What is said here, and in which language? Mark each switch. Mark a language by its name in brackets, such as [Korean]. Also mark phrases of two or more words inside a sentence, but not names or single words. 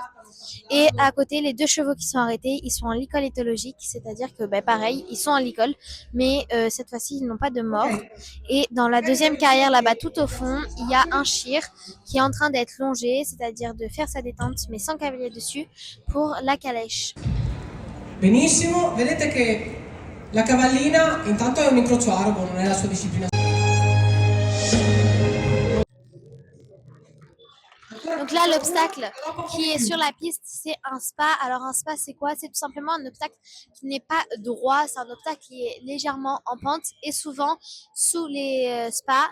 [French] Et à côté, les deux chevaux qui sont arrêtés, ils sont en licol éthologique, c'est-à-dire que pareil, ils sont en licol, mais cette fois-ci, ils n'ont pas de mort. Et dans la deuxième carrière, là-bas, tout au fond, il y a un shir qui est en train d'être longé, c'est-à-dire de faire sa détente, mais sans cavalier dessus, pour la calèche. [Italian] Benissimo, vedete che la cavallina intanto è un incrocio arabo, non è la sua disciplina. [French] Donc là, l'obstacle qui est sur la piste, c'est un spa. Alors un spa, c'est quoi? C'est tout simplement un obstacle qui n'est pas droit. C'est un obstacle qui est légèrement en pente et souvent sous les spas.